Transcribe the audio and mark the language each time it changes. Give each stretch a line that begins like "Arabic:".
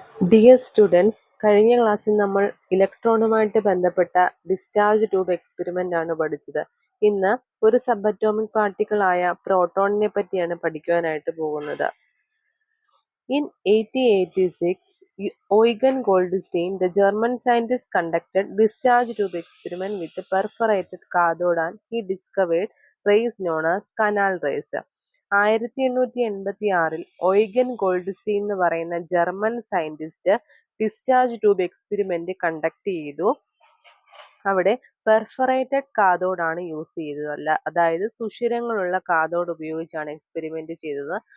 Malayalam: Dear students, കഴിഞ്ഞ ക്ലാസ്സിൽ നമ്മൾ ഇലക്ട്രോണുമായിട്ട് ബന്ധപ്പെട്ട ഡിസ്ചാർജ് ട്യൂബ് എക്സ്പെരിമെന്റ് ആണ് പഠിച്ചത്. ഇന്ന് ഒരു സബ് അറ്റോമിക് പാർട്ടിക്കിൾ ആയ പ്രോട്ടോണിനെ പറ്റിയാണ് പഠിക്കുവാനായിട്ട് പോകുന്നത്.
English: In 1886, Eugen Goldstein, the German scientist, conducted discharge tube experiment with a perforated cathode and he discovered rays known as canal rays.
Malayalam: 1886 ഒയ്ഗൻ ഗോൾഡ്സ്റ്റീൻ എന്ന് പറയുന്ന German scientist discharge tube experiment conduct ചെയ്തു. അവിടെ perforated cathode ആണ് use ചെയ്തത്, അതായത് സുഷിരങ്ങളുള്ള cathode ഉപയോഗിച്ചാണ് experiment ചെയ്തത്.